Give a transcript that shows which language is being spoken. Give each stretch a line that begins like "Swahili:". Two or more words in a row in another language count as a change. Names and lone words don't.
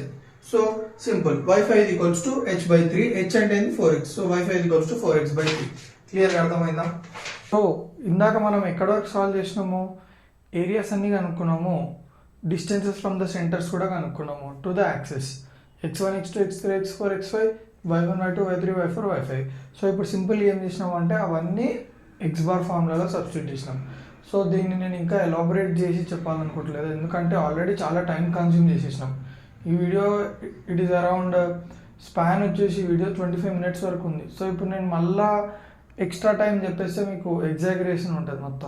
English: so simple,
Telugu: y5 = h/3, h అంటే 4x. సో y5 = 4x/3. క్లియర్ అర్థమైందా? సో ఇందాక మనం ఎక్కడ వరకు సాల్వ్ చేసినాము, ఏరియాస్ అన్ని కనుక్కున్నాము,
English: distances from the centers
Telugu: కూడా కనుక్కున్నాము
English: to the axis
Telugu: x1 x2 x3 x4 x5 y1 y2 y3 y4 y5. సో ఇప్పుడు సింపుల్ ఏం చేసినాం అంటే అవన్నీ
English: x bar
Telugu: ఫార్ములాలో సబ్స్టిట్యూట్ చేసినాం. సో దీన్ని నేను ఇంకా ఎలాబొరేట్ చేసి చెప్పాలనుకోవట్లేదు, ఎందుకంటే ఆల్రెడీ చాలా
English: time consume
Telugu: చేసేసినాం. ఈ వీడియో
English: it is around span
Telugu: వచ్చేసి వీడియో 25 minutes వరకు ఉంది. సో ఇప్పుడు నేను మళ్ళా
English: extra time
Telugu: చెప్పేస్తే మీకు ఎగ్జాగరేషన్ ఉంటుంది మొత్తం.